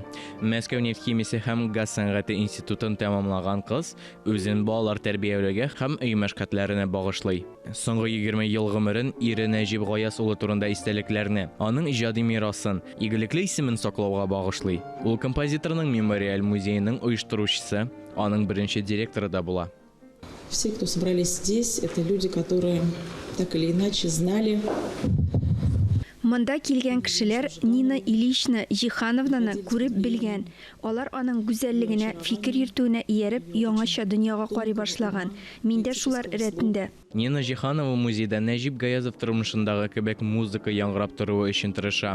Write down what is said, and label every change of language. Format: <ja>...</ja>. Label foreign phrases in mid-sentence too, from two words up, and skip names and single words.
<tt>Мәскәү нефть-химиясе һәм газ сәнгате институтын тәмамлаган кыз үзен балалар тәрбияләүгә һәм өй мәшкатьләренә багышлый. Соңгы 20 ел гомерен ире Нәҗип Гаяз улы турында истәлекләрне, аның иҗади мирасын, игелекле исемен саклауга багышлый. Ул композиторның мемориаль музееның оештыручысы, аның беренче директоры да була.</tt> <ru>Все, кто собрались здесь, это люди, которые так или иначе знали.</ru> <tt>Монда килгән кешеләр Нина Ильична Жихановнаны күреп белгән. Алар аның гүзәллегенә, фикер йөртүенә ияреп, яңаша дөньяга карый башлаган. Мин дә шулар рәтендә. Нина Жиханова музейда Нәҗип Гаязов тормышындагы кебек музыка яңгырап торуы өчен тырыша.</tt>